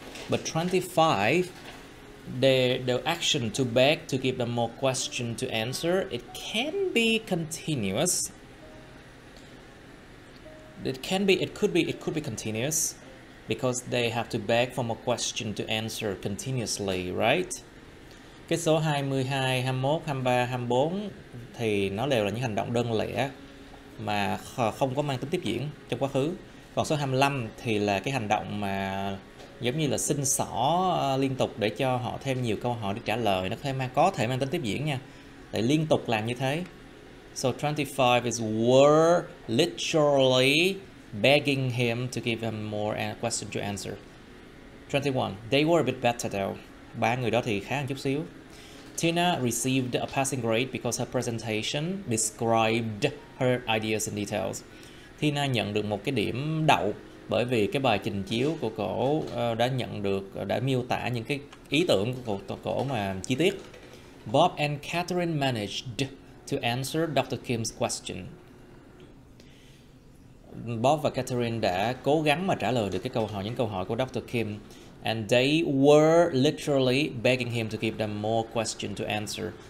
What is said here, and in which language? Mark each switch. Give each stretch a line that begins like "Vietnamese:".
English: But 25, the action to beg to give them more question to answer, it can be continuous. It could be continuous because they have to beg for more question to answer continuously, right?
Vietnamese: Cái số 22, 21, 23, 24 thì nó đều là những hành động đơn lẻ mà không có mang tính tiếp diễn trong quá khứ. Còn số 25 thì là cái hành động mà giống như là xin xỏ liên tục để cho họ thêm nhiều câu hỏi để trả lời, nó có thể mang tính tiếp diễn nha. Để liên tục làm như thế.
English: So 25 is were literally begging him to give him more question to answer. 21, they were a bit better though.
Vietnamese: Ba người đó thì khá hơn chút xíu.
English: Tina received a passing grade because her presentation described her ideas in details.
Vietnamese: Tina nhận được một cái điểm đậu bởi vì cái bài trình chiếu của cổ đã miêu tả những cái ý tưởng của cổ mà chi tiết.
English: Bob and Catherine managed to answer Dr. Kim's question.
Vietnamese: Bob và Catherine đã cố gắng mà trả lời được những câu hỏi của Dr. Kim.
English: And they were literally begging him to give them more question to answer.